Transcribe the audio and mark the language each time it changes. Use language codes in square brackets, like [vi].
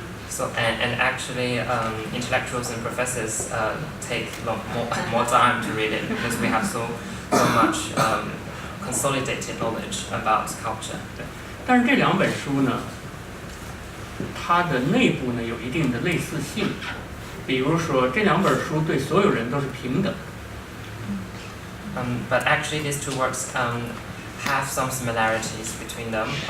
[en] So and actually intellectuals and professors take more time to read it because we have so much consolidated knowledge about culture. [zh] 对，但是这两本书呢，它的内部呢有一定的类似性，比如说这两本书对所有人都是平等。 [en] But actually, these two works have some similarities between them.